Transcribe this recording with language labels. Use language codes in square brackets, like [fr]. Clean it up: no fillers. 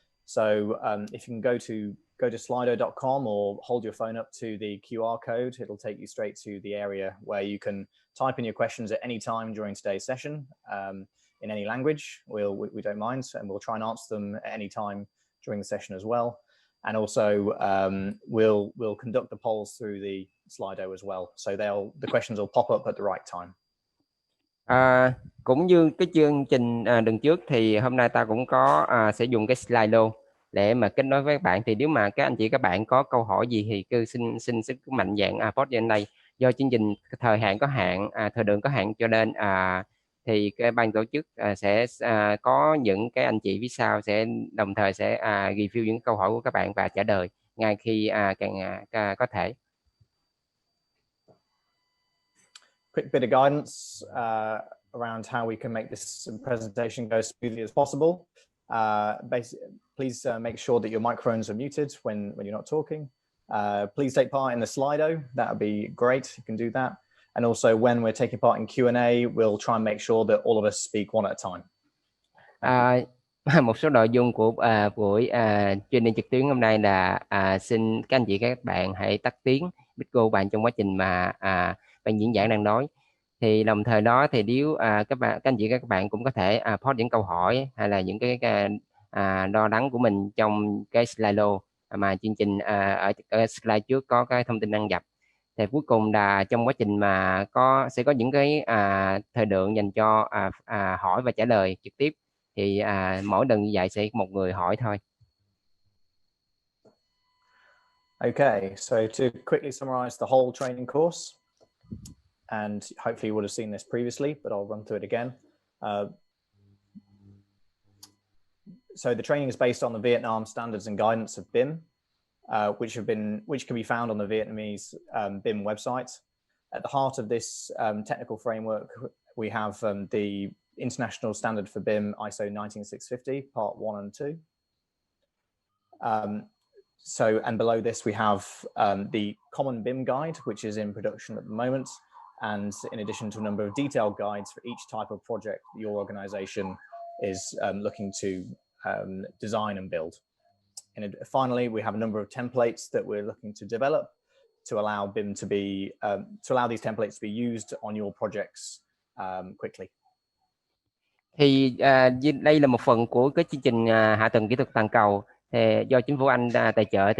[en] So if you can go to slido.com or hold your phone up to the QR code, it'll take you straight to the area where you can type in your questions at any time during today's session in any language. We don't mind, and we'll try and answer them at any time during the session as well. And also we'll conduct the polls through the Slido as well. So the questions will pop up at the right time. [vi] Cũng như cái chương trình lần trước thì hôm nay ta cũng có sẽ dùng cái Slido để mà kết nối với các bạn. Thì nếu mà các anh chị các bạn có câu hỏi gì thì cứ xin cứ mạnh dạn post trên đây. Do chương trình thời hạn có hạn, thời lượng có hạn, cho nên thì cái ban tổ chức sẽ có những cái anh chị phía sau sẽ đồng thời sẽ review những câu hỏi của các bạn và trả lời ngay khi càng có thể. [en] Quick bit of guidance around how we can make this presentation go as smoothly as possible. Please make sure that your microphones are muted when you're not talking. Please take part in the Slido. That would be great. You can do that. And also when we're taking part in Q&A, we'll try and make sure that all of us speak one at a time. [vi] Một số nội dung của buổi training trực tuyến hôm nay là xin các anh chị các bạn hãy tắt tiếng mic của bạn trong quá trình mà ban diễn giảng đang nói. Thì đồng thời đó thì nếu các anh chị các bạn cũng có thể post những câu hỏi hay là những cái lo lắng của mình trong cái Slido mà chương trình ở slide trước có cái thông tin đăng nhập. Thì cuối cùng là trong quá trình mà sẽ có những cái thời lượng dành cho hỏi và trả lời trực tiếp. Thì mỗi lần như vậy sẽ một người hỏi thôi. [en] Okay, so to quickly summarize the whole training course, and hopefully you would have seen this previously, but I'll run through it again. So the training is based on the Vietnam standards and guidance of BIM, which can be found on the Vietnamese BIM website. At the heart of this technical framework, we have the International Standard for BIM ISO 19650 Part 1 and 2. And below this we have the Common BIM Guide, which is in production at the moment, and in addition to a number of detailed guides for each type of project your organization is looking to design and build. And finally, we have a number of templates that we're looking to develop to allow BIM to be to allow these templates to be used on your projects quickly. [vi] Thì đây là một phần của cái chương trình hạ tầng kỹ thuật toàn cầu thì do chính phủ Anh tài trợ.